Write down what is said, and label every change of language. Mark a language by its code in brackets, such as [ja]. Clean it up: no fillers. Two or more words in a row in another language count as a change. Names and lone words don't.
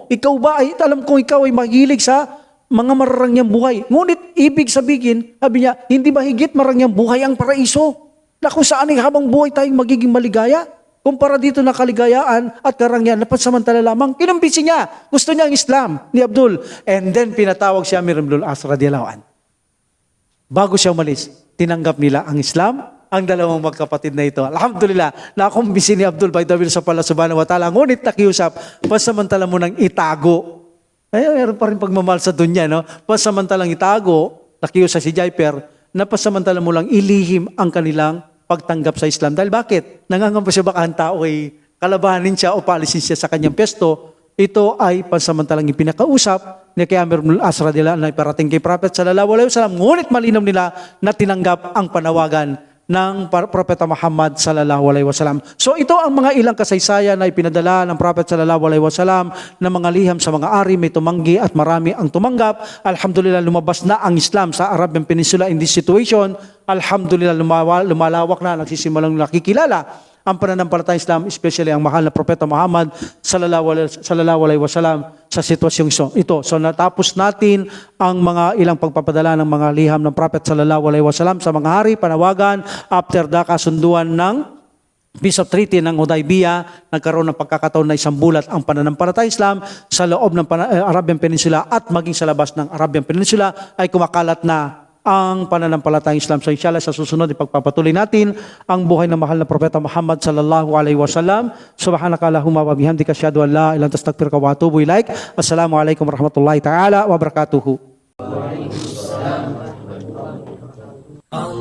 [tl] Ikaw ba ay, alam kong ikaw ay mahilig sa mga mararangyang buhay. Ngunit ibig sabihin, sabi niya, hindi ba higit marangyang buhay ang paraiso? Na kung saan ay habang buhay tayong magiging maligaya? Kumpara dito na kaligayaan at karangyan na pansamantala lamang, kinumbisi niya. Gusto niya ang Islam ni Abdul. [en] And then [tl] pinatawag siya Amir ibn al-As [ar] رضي الله عن. [tl] Bago siya umalis, tinanggap nila ang Islam, ang dalawang magkapatid na ito. Alhamdulillah, nakumbisi ni Abdul [en] by the will [tl] sa Allah [ar] سبحانه وتعالى. [tl] Ngunit nakiusap, pansamantala mo nang itago. Ay, meron pa rin pagmamahal sa dunya, no? Pansamantalang itago, nakiusap si Jaiper, na pansamantala mo lang ilihim ang kanilang pagtanggap sa Islam. Dahil bakit? Nangangamba siya baka ang tao ay kalabahanin siya o paalisin siya sa kanyang pesto. Ito ay pansamantalang ipinakausap ni kay Amir ibn al-As [ar] رضي الله عنه [tl] na iparating kay Prophet [ar] صلى الله عليه وسلم. [tl] Ngunit malinaw nila na tinanggap ang panawagan ng Propeta Muhammad [ar] صلى الله عليه وسلم. [tl] So ito ang mga ilang kasaysayan na ipinadala ng Prophet [ar] صلى الله عليه وسلم [tl] na mga liham sa mga ari, may tumanggi at marami ang tumanggap. Alhamdulillah, lumabas na ang Islam sa Arabian Peninsula [en] in this situation. [ar] الحمد لله, [tl] lumalawak na, nagsisimulang nakikilala ang pananampalatayang Islam, especially ang mahal na Propeta Muhammad [ar] صلى الله عليه وسلم [tl] sa sitwasyong ito. So natapos natin ang mga ilang pagpapadala ng mga liham ng Prophet [ar] صلى الله عليه وسلم [tl] sa mga hari, panawagan, [en] after the [tl] kasunduan ng Peace of Treaty ng Hudaybiyah, nagkaroon ng pagkakataon na isang bulat ang pananampalatayang Islam sa loob ng Arabian Peninsula at maging sa labas ng Arabian Peninsula ay kumakalat na ang pananampalatayang Islam. So inshallah sa susunod ipagpapatuloy natin ang buhay ng mahal na Propeta Muhammad [ar] صلى الله عليه وسلم. سبحانك اللهم وبحمدك أشهد أن لا إله إلا أنت أستغفرك وأتوب إليك. السلام عليكم ورحمة الله تعالى وبركاته.